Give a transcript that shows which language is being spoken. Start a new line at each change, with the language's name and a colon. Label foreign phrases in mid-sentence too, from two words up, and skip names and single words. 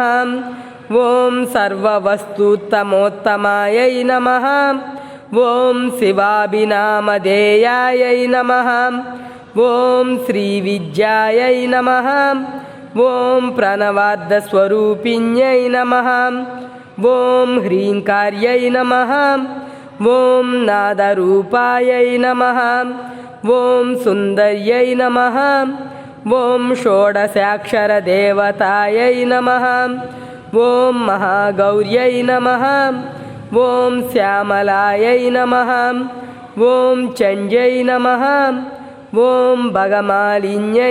Sanskrit: ओम सर्ववस्तुतमोत्तमायै नमः। ओम शिवाभिनामधेयायै नमः। ओम श्रीविद्यायै नमः। ओम प्रणवार्धस्वरूपिण्यै नमः। ఓం హ్రీంకార్యై నమః ఓం నాదరూపాయై నమః ఓం సుందర్యై నమః ఓం షోడశాక్షరదేవతాయై నమః ఓం మహాగౌర్యై నమః ఓం శ్యామలాయై నమః ఓం చండ్యై నమః ఓం భగమాలిన్యై